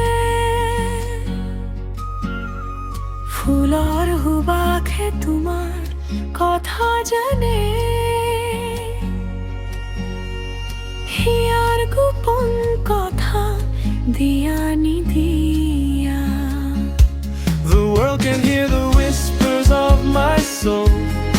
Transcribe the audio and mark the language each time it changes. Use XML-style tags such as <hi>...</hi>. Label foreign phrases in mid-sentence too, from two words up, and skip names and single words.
<as>ফুলৰ সুবাসে তোমাৰ কথা জানে, হিয়াৰ গোপন কথা দিয়া নিদিয়া।</as> <en>The world can hear the whispers of my soul,</en>